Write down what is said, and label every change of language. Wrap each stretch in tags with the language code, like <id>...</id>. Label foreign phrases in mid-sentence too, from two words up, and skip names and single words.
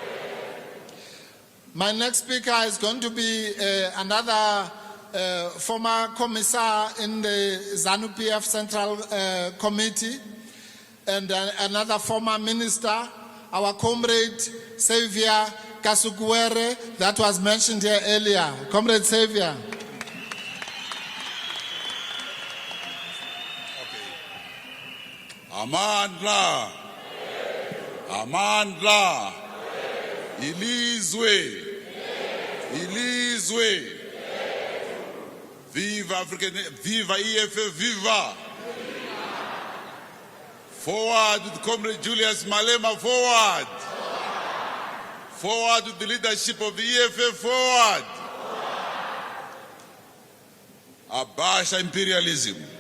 <en>My next speaker is going to be another former commissar in the ZANU-PF Central Committee, and another former minister, our comrade Xavier Kasukuwere, that was mentioned here earlier. Comrade Xavier. Amandla.</en> <xh>Amandla. Ilizwe. Ilizwe.</xh> <en>Viva African, viva EFF, viva! Forward with Comrade Julius Malema, forward! Forward with the leadership of the EFF, forward! Abasha imperialism.</en>